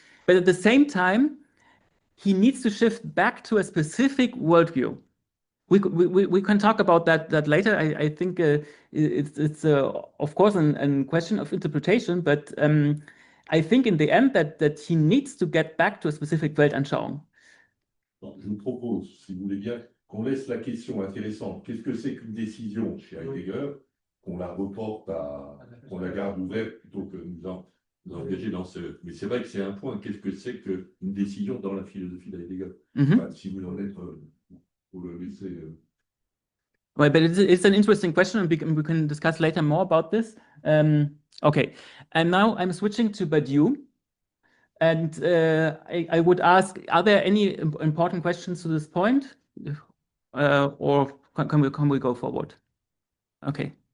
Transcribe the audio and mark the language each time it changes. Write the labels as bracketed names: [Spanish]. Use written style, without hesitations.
[English] But at the same time, he needs to shift back to a specific worldview. We can talk about that later. I think it's of course a question of interpretation, but I think in the end that he needs to get back to a specific Weltanschauung. [French] Je vous propose, si vous voulez bien, qu'on laisse la question intéressante. Qu'est-ce que c'est qu'une décision chez Heidegger, qu'on la reporte qu'on la garde ouverte plutôt que nous engager dans ce. Mais c'est vrai que c'est un point. Qu'est-ce que c'est qu'une décision dans la philosophie d'Heidegger? Enfin, si vous en êtes, pour le laisser. [English] Well, but it's an interesting question, and we can discuss later more about this. Okay, and now I'm switching to Badiou. And I would ask, are there any important questions to this point? Or can we go forward? Okay.